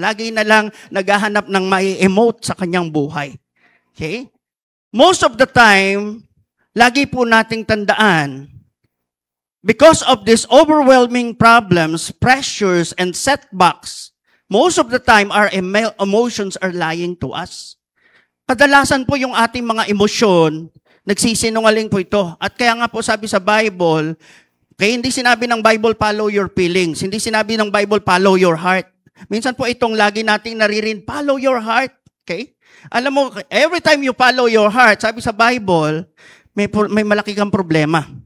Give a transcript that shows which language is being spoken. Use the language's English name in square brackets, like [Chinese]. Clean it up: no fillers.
[Filipino] Lagi na lang naghahanap ng mai-emote sa kanyang buhay. Okay? [English] Most of the time, [Filipino] lagi po nating tandaan, [English] because of these overwhelming problems, pressures, and setbacks, most of the time our emotions are lying to us. [Filipino] Kadalasan po yung ating mga emosyon, nagsisinungaling po ito. At kaya nga po sabi sa Bible, okay, hindi sinabi ng Bible, [English] follow your feelings. [Filipino] Hindi sinabi ng Bible, [English] follow your heart. [Filipino] Minsan po itong lagi nating naririnig, follow your heart. Okay? Alam mo, [English] every time you follow your heart, [Filipino] sabi sa Bible, may malaki kang problema.